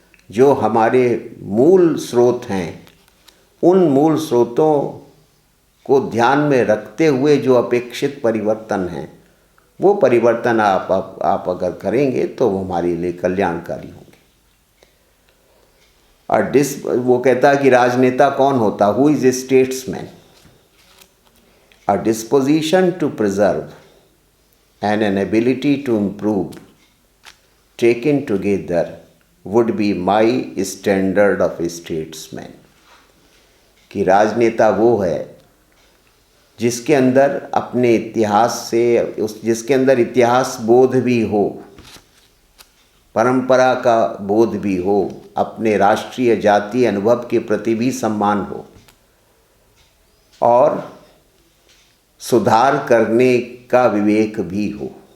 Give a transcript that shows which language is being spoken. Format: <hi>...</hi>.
<hi>जो हमारे मूल स्रोत हैं, उन मूल स्रोतों को ध्यान में रखते हुए जो अपेक्षित परिवर्तन हैं, वो परिवर्तन आप अगर करेंगे तो वो हमारे लिए कल्याणकारी होंगे। और वो कहता है कि राजनेता कौन होता,</hi> <en>Who is a statesman? A disposition to preserve and an ability to improve taken together would be my standard of a statesman।</en> <hi>कि राजनेता वो है जिसके अंदर अपने इतिहास से, जिसके अंदर इतिहास बोध भी हो, परंपरा का बोध भी हो, अपने राष्ट्रीय जातीय अनुभव के प्रति भी सम्मान हो और सुधार करने का विवेक भी हो।</hi>